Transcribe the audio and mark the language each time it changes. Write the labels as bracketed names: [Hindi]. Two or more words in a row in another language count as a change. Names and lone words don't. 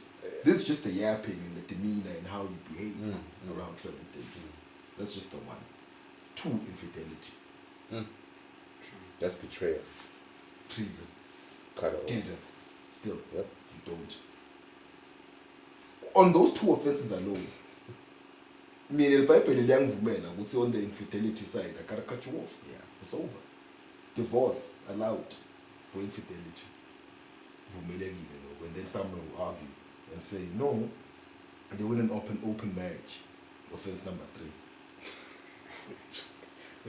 [English] This is just the yapping and the demeanor and how you behave around certain things. That's just the one. 2, infidelity. That's betrayal. Treason. Cut off. Did it. Still, Yep. you don't. On those 2 offenses alone, [Zulu] mina libhayibheli liyangivumela ukuthi [English] on the infidelity side, I gotta cut you off. Yeah. It's over. Divorce allowed for infidelity. [Zulu] Vumelekile, no? [English] And then someone will argue and say, no, they want an open marriage. Offense number 3.